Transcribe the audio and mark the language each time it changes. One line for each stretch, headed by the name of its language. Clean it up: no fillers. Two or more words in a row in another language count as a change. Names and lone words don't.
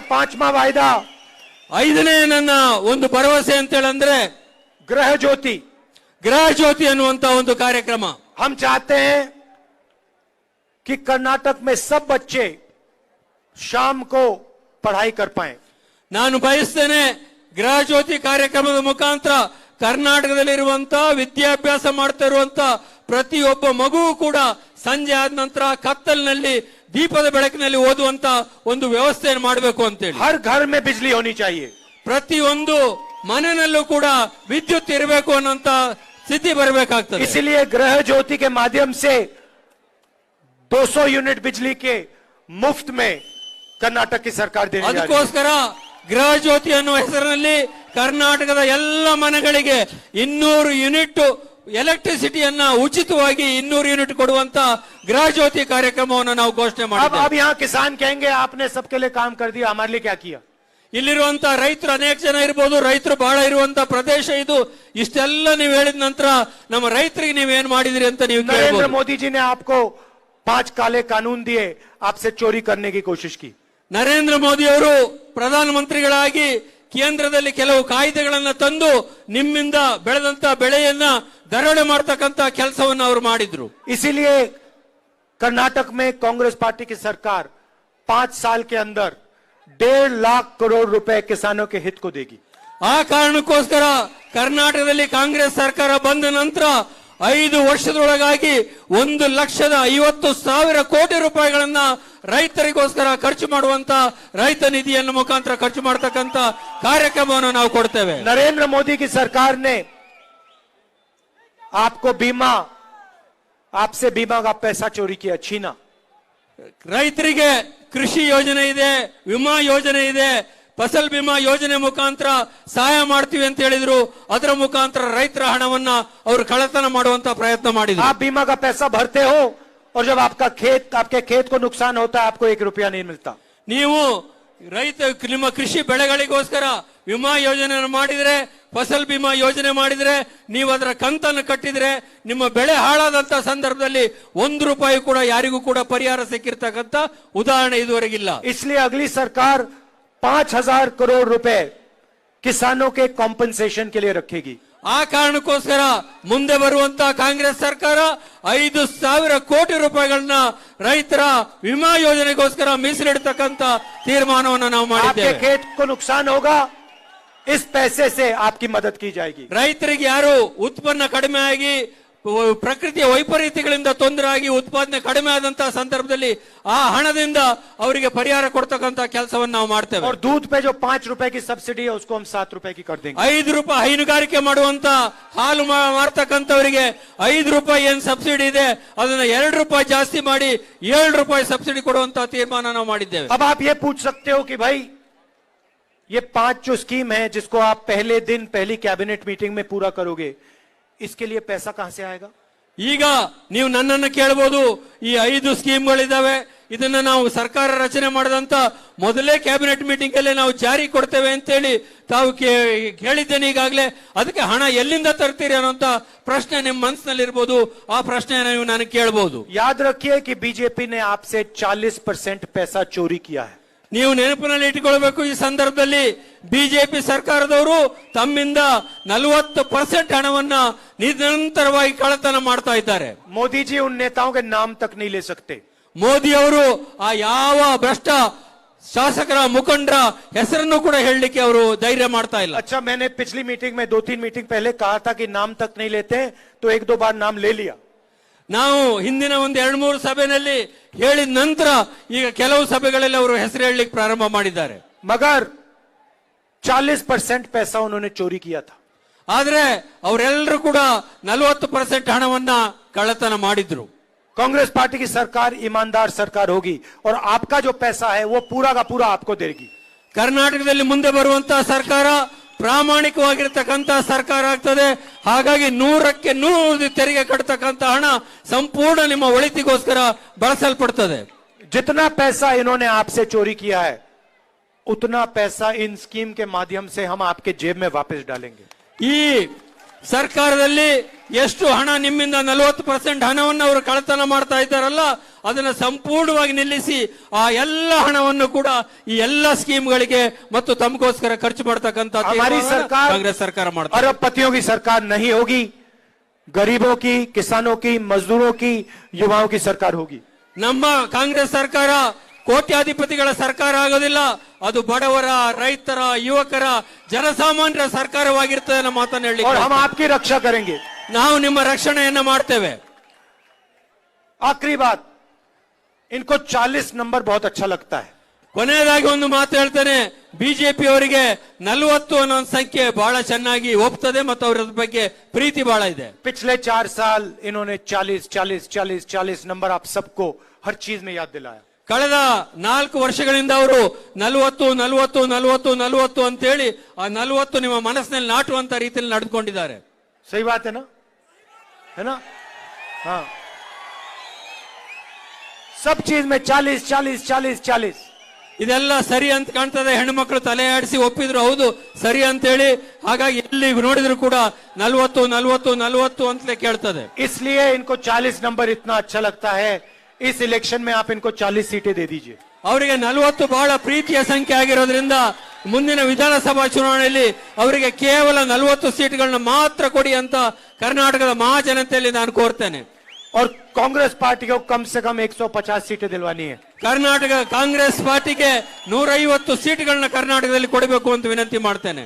Hindi: पांचवा वायदा,
Kannada: 5ನೇ ನನ್ನ ಒಂದು ಭರವಸೆ ಅಂತ ಹೇಳಂದ್ರೆ
Hindi: गृह ज्योति.
Kannada: ಗೃಹ ಜ್ಯೋತಿ ಅನ್ನುವಂತ ಒಂದು ಕಾರ್ಯಕ್ರಮ.
Hindi: हम चाहते हैं कि कर्नाटक में सब बच्चे शाम को पढ़ाई कर पाएं.
Kannada: ನಾನು ಬಯಸ್ತೇನೆ ಗೃಹ ಜ್ಯೋತಿ ಕಾರ್ಯಕ್ರಮದ ಮುಖಾಂತರ ಕರ್ನಾಟಕದಲ್ಲಿರುವಂತ ವಿದ್ಯಾಭ್ಯಾಸ ಮಾಡ್ತಾ ಇರುವಂತ ಪ್ರತಿಯೊಬ್ಬ ಮಗುವು ಕೂಡ ಸಂಜೆ ಆದ ನಂತರ ಕತ್ತಲಿನಲ್ಲಿ ದೀಪದ ಬೆಳಕಿನಲ್ಲಿ ಓದುವಂತ ಒಂದು ವ್ಯವಸ್ಥೆಯನ್ನು ಮಾಡಬೇಕು ಅಂತೇಳಿ.
Hindi: हर घर में बिजली होनी चाहिए.
Kannada: ಪ್ರತಿಯೊಂದು ಮನೆಯಲ್ಲೂ ಕೂಡ ವಿದ್ಯುತ್ ಇರಬೇಕು ಅನ್ನೋಂತ ಸ್ಥಿತಿ ಬರಬೇಕಾಗ್ತದೆ.
Hindi: इसलिए गृह ज्योति के माध्यम से 200 यूनिट बिजली के मुफ्त में कर्नाटक की सरकार देने जा रही है.
Kannada: ಅದಕ್ಕೋಸ್ಕರ ಗೃಹ ಜ್ಯೋತಿ ಅನ್ನುವ ಹೆಸರಿನಲ್ಲಿ ಕರ್ನಾಟಕದ ಎಲ್ಲ ಮನೆಗಳಿಗೆ 200 ಯೂನಿಟ್ ಎಲೆಕ್ಟ್ರಿಸಿಟಿಯನ್ನ ಉಚಿತವಾಗಿ 200 ಯೂನಿಟ್ ಕೊಡುವಂತ ಗೃಹ ಜ್ಯೋತಿ ಕಾರ್ಯಕ್ರಮವನ್ನು ನಾವು ಘೋಷಣೆ ಮಾಡಿದ್ದೇವೆ.
Hindi: अब यहाँ किसान कहेंगे आपने सबके लिए काम कर दिया, हमारे लिए क्या किया?
Kannada: ಇಲ್ಲಿರುವಂತ ರೈತರು ಅನೇಕ ಜನ ಇರಬಹುದು, ರೈತರು ಬಹಳ ಇರುವಂತ ಪ್ರದೇಶ ಇದು. ಇಷ್ಟೆಲ್ಲ ನೀವು ಹೇಳಿದ ನಂತರ ನಮ್ಮ ರೈತರಿಗೆ ನೀವೇನ್ ಮಾಡಿದಿರಿ ಅಂತ ನೀವು
Hindi: नरेंद्र
Kannada: ಕೇಳಬಹುದು.
Hindi: मोदी जी ने आपको 5 काले कानून दिए, आपसे चोरी करने की कोशिश की.
Kannada: ನರೇಂದ್ರ ಮೋದಿ ಅವರು ಪ್ರಧಾನಮಂತ್ರಿಗಳಾಗಿ ಕೇಂದ್ರದಲ್ಲಿ ಕೆಲವು ಕಾಯ್ದೆಗಳನ್ನ ತಂದು ನಿಮ್ಮಿಂದ ಬೆಳೆದಂತ ಬೆಳೆಯನ್ನ ದರೋಡೆ ಮಾಡ್ತಕ್ಕಂತ ಕೆಲಸವನ್ನು ಅವರು ಮಾಡಿದ್ರು.
Hindi: इसीलिए कर्नाटक में कांग्रेस पार्टी की सरकार 5 साल के अंदर 1.5 लाख करोड़ रुपए किसानों के हित को देगी.
Kannada: ಆ ಕಾರಣಕ್ಕೋಸ್ಕರ ಕರ್ನಾಟಕದಲ್ಲಿ ಕಾಂಗ್ರೆಸ್ ಸರ್ಕಾರ ಬಂದ ನಂತರ 5 ವರ್ಷದೊಳಗಾಗಿ 1,50,000 ಕೋಟಿ ರೂಪಾಯಿಗಳನ್ನ ರೈತರಿಗೋಸ್ಕರ ಖರ್ಚು ಮಾಡುವಂತ ರೈತ ನಿಧಿಯನ್ನು ಮುಖಾಂತರ ಖರ್ಚು ಮಾಡತಕ್ಕಂತ ಕಾರ್ಯಕ್ರಮವನ್ನು ನಾವು ಕೊಡ್ತೇವೆ.
Hindi: नरेंद्र मोदी की सरकार ने आपको बीमा, आपसे बीमा का पैसा चोरी किया, छीना.
Kannada: ರೈತರಿಗೆ ಕೃಷಿ ಯೋಜನೆ ಇದೆ, ವಿಮಾ ಯೋಜನೆ ಇದೆ, ಫಸಲ್ ಬಿಮಾ ಯೋಜನೆ ಮುಖಾಂತರ ಸಹಾಯ ಮಾಡ್ತೀವಿ ಅಂತ ಹೇಳಿದ್ರು. ಅದರ ಮುಖಾಂತರ ರೈತರ ಹಣವನ್ನ ಅವರು ಕಳ್ಳತನ ಮಾಡುವಂತ ಪ್ರಯತ್ನ ಮಾಡಿದ್ರು.
Hindi: आप बीमा का पैसा भरते हो और जब आपके खेत को नुकसान होता है आपको 1 रुपया नहीं मिलता.
Kannada: ನೀವು ರೈತ ನಿಮ್ಮ ಕೃಷಿ ಬೆಳೆಗಳಿಗೋಸ್ಕರ ವಿಮಾ ಯೋಜನೆಯನ್ನು ಮಾಡಿದ್ರೆ, ಫಸಲ್ ಬಿಮಾ ಯೋಜನೆ ಮಾಡಿದ್ರೆ, ನೀವು ಅದರ ಕಂತನ್ನು ಕಟ್ಟಿದ್ರೆ ನಿಮ್ಮ ಬೆಳೆ ಹಾಳಾದಂತ ಸಂದರ್ಭದಲ್ಲಿ 1 ರೂಪಾಯಿ ಕೂಡ ಯಾರಿಗೂ ಕೂಡ ಪರಿಹಾರ ಸಿಕ್ಕಿರ್ತಕ್ಕಂತ ಉದಾಹರಣೆ ಇದುವರೆಗಿಲ್ಲ.
Hindi: इसलिए अगली सरकार 5,000 करोड़ रुपए किसानों के कॉम्पनसेशन के लिए रखेगी.
Kannada: ಆ ಕಾರಣಕ್ಕೋಸ್ಕರ ಮುಂದೆ ಬರುವಂತ ಕಾಂಗ್ರೆಸ್ ಸರ್ಕಾರ 5,000 ಕೋಟಿ ರೂಪಾಯಿಗಳನ್ನ ರೈತರ ವಿಮಾ ಯೋಜನೆಗೋಸ್ಕರ ಮೀಸಲಿಡತಕ್ಕಂತ ತೀರ್ಮಾನವನ್ನು ನಾವು
Hindi: आपके
Kannada: ಮಾಡಿದ್ದೇವೆ.
Hindi: खेत को नुकसान होगा, इस पैसे से आपकी मदद की जाएगी.
Kannada: ರೈತರಿಗೆ ಯಾರು ಉತ್ಪನ್ನ ಕಡಿಮೆ ಆಗಿ ಪ್ರಕೃತಿಯ ವೈಪರೀತ್ಯಗಳಿಂದ ತೊಂದರೆ ಆಗಿ ಉತ್ಪಾದನೆ ಕಡಿಮೆ ಆದಂತಹ ಸಂದರ್ಭದಲ್ಲಿ ಆ ಹಣದಿಂದ ಅವರಿಗೆ ಪರಿಹಾರ ಕೊಡ್ತಕ್ಕಂತ ಕೆಲಸವನ್ನು ನಾವು ಮಾಡ್ತೇವೆ.
Hindi: और दूध पे जो 5 रुपए की सब्सिडी है उसको हम 7 रुपए की कर देंगे.
Kannada: 5 ರೂಪಾಯಿ ಹೈನುಗಾರಿಕೆ ಮಾಡುವಂತ ಹಾಲು ಮಾರ್ತಕ್ಕಂಥವರಿಗೆ 5 ರೂಪಾಯಿ ಏನ್ ಸಬ್ಸಿಡಿ ಇದೆ ಅದನ್ನ 2 ರೂಪಾಯಿ ಜಾಸ್ತಿ ಮಾಡಿ 7 ರೂಪಾಯಿ ಸಬ್ಸಿಡಿ ಕೊಡುವಂತ ತೀರ್ಮಾನ ನಾವು ಮಾಡಿದ್ದೇವೆ.
Hindi: अब आप ये पूछ सकते हो कि भाई ये 5 जो स्कीम है जिसको आप पहले दिन पहली
English: cabinet meeting
Hindi: में पूरा करोगे, इसके लिए पैसा कहां से आएगा?
Kannada: ಈಗ ನೀವು ನನ್ನನ್ನು ಕೇಳಬಹುದು, ಈ 5 ಸ್ಕೀಮ್ಗಳಿದಾವೆ, ಇದನ್ನ ನಾವು ಸರ್ಕಾರ ರಚನೆ ಮಾಡಿದಂತ ಮೊದಲೇ
English: cabinet meeting
Kannada: ಅಲ್ಲಿ ನಾವು ಜಾರಿ ಕೊಡ್ತೇವೆ ಅಂತೇಳಿ ತಾವು ಹೇಳಿದ್ದೇನೆ ಈಗಾಗಲೇ. ಅದಕ್ಕೆ ಹಣ ಎಲ್ಲಿಂದ ತರ್ತೀರಿ ಅನ್ನೋಂತ ಪ್ರಶ್ನೆ ನಿಮ್ಮ ಮನಸ್ಸಿನಲ್ಲಿ ಇರಬಹುದು. ಆ ಪ್ರಶ್ನೆಯನ್ನು ನೀವು ನನಗೆ ಕೇಳಬಹುದು.
Hindi: याद रखिए कि बीजेपी ने आपसे 40% पैसा चोरी किया है.
Kannada: ನೀವು ನೆನಪಿನಲ್ಲಿ ಇಟ್ಟುಕೊಳ್ಬೇಕು, ಈ ಸಂದರ್ಭದಲ್ಲಿ ಬಿಜೆಪಿ ಸರ್ಕಾರದವರು ತಮ್ಮಿಂದ 40% ಹಣವನ್ನ ನಿರಂತರವಾಗಿ ಕಳ್ಳತನ ಮಾಡ್ತಾ ಇದ್ದಾರೆ.
Hindi: मोदी जी उन नेताओं के नाम तक नहीं ले सकते.
Kannada: ಮೋದಿ ಅವರು ಆ ಯಾವ ಭ್ರಷ್ಟ ಶಾಸಕರ ಮುಖಂಡರ ಹೆಸರನ್ನು ಕೂಡ ಹೇಳಲಿಕ್ಕೆ ಅವರು ಧೈರ್ಯ ಮಾಡ್ತಾ ಇಲ್ಲ.
Hindi: अच्छा, मैंने पिछली मीटिंग में 2-3 मीटिंग पहले कहा था कि नाम तक नहीं लेते, तो 1-2 बार नाम ले लिया.
Kannada: ನಾವು ಹಿಂದಿನ 1-2-3 ಸಭೆಯಲ್ಲಿ ಹೇಳಿದ ನಂತರ ಈಗ ಕೆಲವು ಸಭೆಗಳಲ್ಲಿ ಅವರು ಹೆಸರು ಹೇಳಲಿಕ್ಕೆ ಪ್ರಾರಂಭ ಮಾಡಿದ್ದಾರೆ.
Hindi: मगर 40% पैसा उन्होंने चोरी किया था.
Kannada: ಆದ್ರೆ ಅವರೆಲ್ಲರೂ ಕೂಡ 40% ಹಣವನ್ನ ಕಳ್ಳತನ ಮಾಡಿದ್ರು.
Hindi: कांग्रेस पार्टी की सरकार ईमानदार सरकार होगी और आपका जो पैसा है वो पूरा का पूरा आपको देगी.
Kannada: ಕರ್ನಾಟಕದಲ್ಲಿ ಮುಂದೆ ಬರುವಂತಹ ಸರ್ಕಾರ ಪ್ರಾಮಾಣಿಕವಾಗಿರ್ತಕ್ಕಂಥ ಸರ್ಕಾರ ಆಗ್ತದೆ. ಹಾಗಾಗಿ 100ಕ್ಕೆ 100 ತೆರಿಗೆ ಕಟ್ಟತಕ್ಕಂಥ ಹಣ ಸಂಪೂರ್ಣ ನಿಮ್ಮ ಒಳಿತಿಗೋಸ್ಕರ ಬಳಸಲ್ಪಡ್ತದೆ.
Hindi: जितना पैसा इन्होंने आपसे चोरी किया है उतना पैसा इन स्कीम के माध्यम से हम आपके जेब में वापस डालेंगे.
Kannada: ಈ ಸರ್ಕಾರದಲ್ಲಿ ಎಷ್ಟು ಹಣ ನಿಮ್ಮಿಂದ 40% ಹಣವನ್ನು ಅವರು ಕಳ್ಳತನ ಮಾಡ್ತಾ ಇದ್ದಾರಲ್ಲ, ಅದನ್ನ ಸಂಪೂರ್ಣವಾಗಿ ನಿಲ್ಲಿಸಿ ಆ ಎಲ್ಲ ಹಣವನ್ನು ಕೂಡ ಈ ಎಲ್ಲ ಸ್ಕೀಮ್ಗಳಿಗೆ ಮತ್ತು ತಮಗೋಸ್ಕರ ಖರ್ಚು ಮಾಡತಕ್ಕಂತ
Hindi: हमारी सरकार
Kannada: ಕಾಂಗ್ರೆಸ್ ಸರ್ಕಾರ ಮಾಡ್ತಾರೆ.
Hindi: अरबपतियों की सरकार नहीं होगी, गरीबों की, किसानों की, मजदूरों की, युवाओं की सरकार होगी.
Kannada: ನಮ್ಮ ಕಾಂಗ್ರೆಸ್ ಸರ್ಕಾರ ಕೋಟ್ಯಾಧಿಪತಿಗಳ ಸರ್ಕಾರ ಆಗೋದಿಲ್ಲ, ಅದು ಬಡವರ, ರೈತರ, ಯುವಕರ, ಜನಸಾಮಾನ್ಯರ ಸರ್ಕಾರವಾಗಿರ್ತದೆ ಅನ್ನೋ ಮಾತನ್ನು ಹೇಳಿ
Hindi: और हम आपकी रक्षा करेंगे।
Kannada: ನಾವು ನಿಮ್ಮ ರಕ್ಷಣೆಯನ್ನ ಮಾಡ್ತೇವೆ।
Hindi: आखिरी बात, इनको 40 नंबर बहुत अच्छा लगता है।
Kannada: ಕೊನೆಯದಾಗಿ ಒಂದು ಮಾತು ಹೇಳ್ತೇನೆ, ಬಿಜೆಪಿ ಅವರಿಗೆ 40 ಅನ್ನೋ ಸಂಖ್ಯೆ ಬಹಳ ಚೆನ್ನಾಗಿ ಒಪ್ತದೆ ಮತ್ತು ಅವರ ಬಗ್ಗೆ ಪ್ರೀತಿ ಬಹಳ ಇದೆ।
Hindi: पिछले 4 साल इन्होंने 40 40 40 40 नंबर आप सबको हर चीज में याद दिलाया।
Kannada: ಕಳೆದ 4 ವರ್ಷಗಳಿಂದ ಅವರು 40 40 40 40 ಅಂತ ಹೇಳಿ ಆ 40 ನಿಮ್ಮ ಮನಸ್ಸಿನಲ್ಲಿ ನಾಟುವಂತ ರೀತಿಯಲ್ಲಿ ನಡೆದುಕೊಂಡಿದ್ದಾರೆ।
Hindi: सही बात है ना? हाँ, सब चीज में 40 40 40 40।
Kannada: ಇದೆಲ್ಲ ಸರಿ ಅಂತ ಕಾಣ್ತದೆ, ಹೆಣ್ಣುಮಕ್ಕಳು ತಲೆ ಆಡಿಸಿ ಒಪ್ಪಿದ್ರು ಹೌದು ಸರಿ ಅಂತ ಹೇಳಿ, ಹಾಗಾಗಿ ಎಲ್ಲಿ ನೋಡಿದ್ರು ಕೂಡ 40 40 40 ಅಂತಲೇ ಕೇಳ್ತದೆ।
Hindi: इसलिए इनको 40 नंबर इतना अच्छा लगता है, इस इलेक्शन में आप इनको 40 सीटें दे दीजिए।
Kannada: ಅವರಿಗೆ 40 ಬಹಳ ಪ್ರೀತಿಯ ಸಂಖ್ಯೆ ಆಗಿರೋದ್ರಿಂದ ಮುಂದಿನ ವಿಧಾನಸಭಾ ಚುನಾವಣೆಯಲ್ಲಿ ಅವರಿಗೆ ಕೇವಲ 40 ಸೀಟ್ಗಳನ್ನ ಮಾತ್ರ ಕೊಡಿ ಅಂತ ಕರ್ನಾಟಕದ ಮಹಾಜನತೆಯಲ್ಲಿ ನಾನು ಕೋರ್ತೇನೆ।
Hindi: और कांग्रेस पार्टी को कम से कम 150 सीटें दिलवानी है।
Kannada: ಕರ್ನಾಟಕ ಕಾಂಗ್ರೆಸ್ ಪಾರ್ಟಿಗೆ 150 ಸೀಟ್ಗಳನ್ನ ಕರ್ನಾಟಕದಲ್ಲಿ ಕೊಡಬೇಕು ಅಂತ ವಿನಂತಿ ಮಾಡ್ತೇನೆ।